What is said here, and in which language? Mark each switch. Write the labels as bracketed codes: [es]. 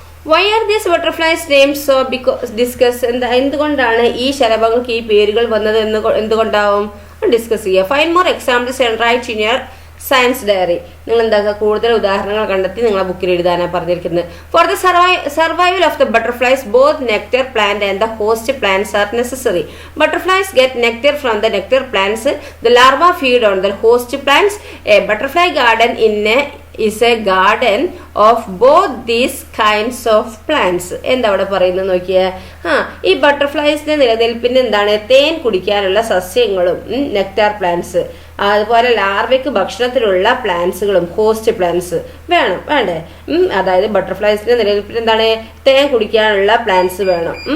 [en] Why are these butterflies named so discuss. [ml] എന്തുകൊണ്ടാണ് ഈ ശലഭങ്ങൾക്ക് ഈ പേരുകൾ വന്നത് എന്തുകൊണ്ടാവും? ഡിസ്കസ് ചെയ്യുക. [en] Find more examples and write in your science diary. [ml] നിങ്ങൾ എന്താക്കുക, കൂടുതൽ ഉദാഹരണങ്ങൾ കണ്ടെത്തി നിങ്ങളെ ബുക്കിൽ എഴുതാനാണ് പറഞ്ഞിരിക്കുന്നത്. [en] For the survival of the butterflies both nectar plant and the host plants are necessary. Butterflies get nectar from the nectar plants. The larvae feed on the host plants. A butterfly garden is a garden of both these kinds of plants. [ml] എന്താ അവിടെ പറയുന്നത് നോക്കിയേ. ഈ ബട്ടർഫ്ലൈസിന്റെ നിലനിൽപ്പിന് എന്താണ്, തേൻ കുടിക്കാനുള്ള സസ്യങ്ങളും നെക്ടാർ പ്ലാന്റ്സ്, അതുപോലെ ലാർവയ്ക്ക് ഭക്ഷണത്തിലുള്ള പ്ലാന്റ്സുകളും ഹോസ്റ്റ് പ്ലാന്റ്സ് വേണ്ടേ. അതായത് ബട്ടർഫ്ലൈസിന്റെ നിലനിൽപ്പിന് എന്താണ്, തേൻ കുടിക്കാനുള്ള പ്ലാന്റ്സ് വേണം.